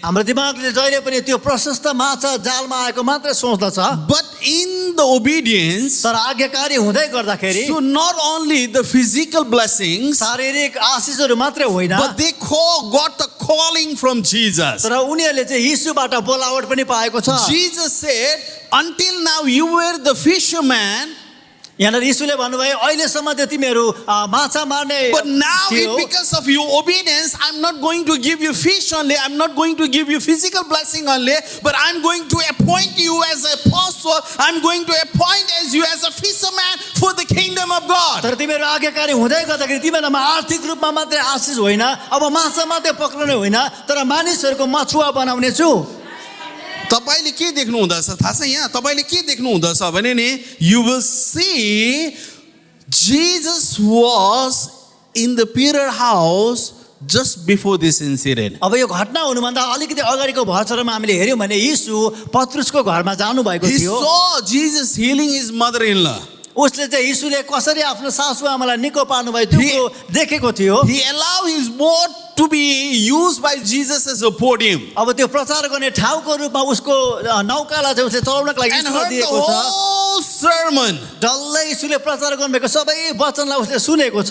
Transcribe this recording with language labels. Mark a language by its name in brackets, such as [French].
[Nepali] हाम्रो दिमागले जहिले पनि त्यो प्रशस्त माछा जालमा आएको मात्रै सोच्दछ। [English] But in the obedience, [Nepali] तर आज्ञाकारी हुँदै गर्दाखेरि [English] so not only the physical blessings, [Nepali] शारीरिक आशिषहरू मात्रै होइन, [English] but they got the calling from Jesus. [Nepali] तर उनीहरूले चाहिँ यीशुबाट बोलावट पनि पाएको छ। [English] Jesus said, until now you were the fisherman, [Nepali] यहाँनिर यीशुले भन्नुभयो अहिलेसम्म त तिमीहरू माछा मार्ने [English] but now [Nepali] थियो, [English] because of your obedience, I'm not going to give you fish only, I'm not going to give you physical blessing only, but I'm going to appoint you as a apostle, I'm going to appoint as you as a fisherman for the kingdom of God. [Nepali] तर तिमीहरू आज्ञाकारी हुँदै गर्दाखेरि तिमीहरूमा आर्थिक रूपमा मात्रै आशिष होइन, अब माछा मात्रै पक्राउने होइन, तर मानिसहरूको मछुवा बनाउने छु। तपाईले के देख्नु हुँदैछ थाहा छ यहाँ तपाईले के देख्नु हुँदैछ भने नि [English] you will see Jesus was in the Peter house just before this incident. [Nepali] अब यो घटना हुनुभन्दा अलिकति अगाडिको भर्सरमा हामीले हेर्यौं भने यीशु पत्रुसको घरमा जानु भएको [English] He [Nepali] थियो। [English] saw Jesus healing his mother-in-law. [Nepali] उसले चाहिँ यीशुले कसरी आफ्नो सासु आमालाई निको पार्नु भयो त्यो कुरो देखेको थियो। [English] He allowed his boat to be used by Jesus as a podium. [Nepali] अब त्यो प्रचार गर्ने ठाउँको रूपमा उसको नौकालाई चाहिँ उसले चलाउनको लागि [English] And [Nepali] ईश्वर [English] heard the [Nepali] दिएको छ। [English] whole sermon. [Nepali] डल्लै यीशुले प्रचार गर्नुभएको सबै वचनलाई उसले सुनेको छ।